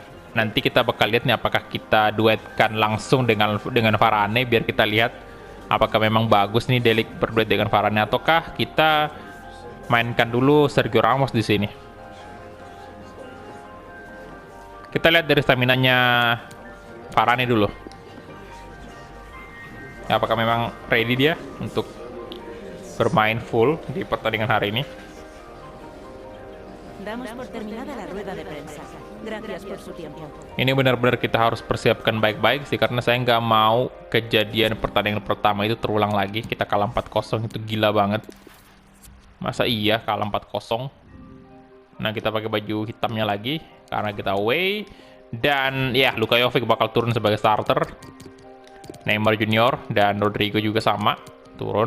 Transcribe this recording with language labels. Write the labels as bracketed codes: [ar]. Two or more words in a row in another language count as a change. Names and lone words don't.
[id] Nanti kita bakal lihat nih apakah kita duetkan langsung dengan Varane biar kita lihat apakah memang bagus nih Delik berduet dengan Varane, ataukah kita mainkan dulu Sergio Ramos di sini. Kita lihat dari stamina-nya Varane dulu. Apakah memang ready dia untuk bermain full di pertandingan hari ini? [es] Damos por terminada la rueda de prensa. Gracias por su tiempo. [id] Ini benar-benar kita harus persiapkan baik-baik sih, karena saya nggak mau kejadian pertandingan pertama itu terulang lagi. Kita kalah 4-0, itu gila banget. Masa iya kalah 4-0? Nah, kita pakai baju hitamnya lagi karena kita away. Dan ya, Luka Jovic bakal turun sebagai starter. Neymar Junior dan Rodrigo juga sama turun.